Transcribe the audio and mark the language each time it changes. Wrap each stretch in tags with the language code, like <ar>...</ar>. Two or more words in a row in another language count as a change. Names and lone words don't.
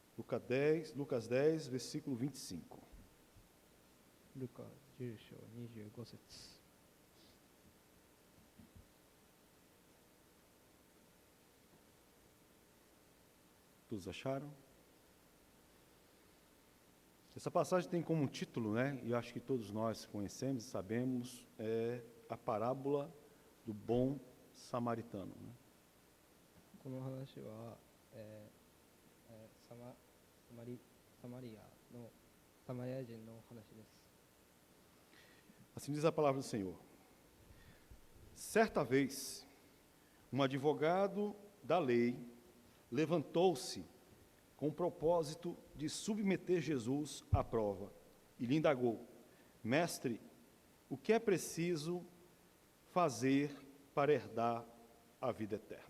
<pt>Lucas 10, versículo 25.</pt> <ja>ルカ10章25節。</ja> <pt>Todos acharam? Essa passagem tem como título, né, e acho que todos nós conhecemos e sabemos, é a parábola do bom samaritano, né?</pt> <ja>この話は、サマリア人の話です。</ja> <pt>Assim diz a palavra do Senhor. Certa vez, um advogado da lei levantou-se com o propósito de submeter Jesus à prova e lhe indagou: Mestre, o que é preciso fazer para herdar a vida eterna?</pt>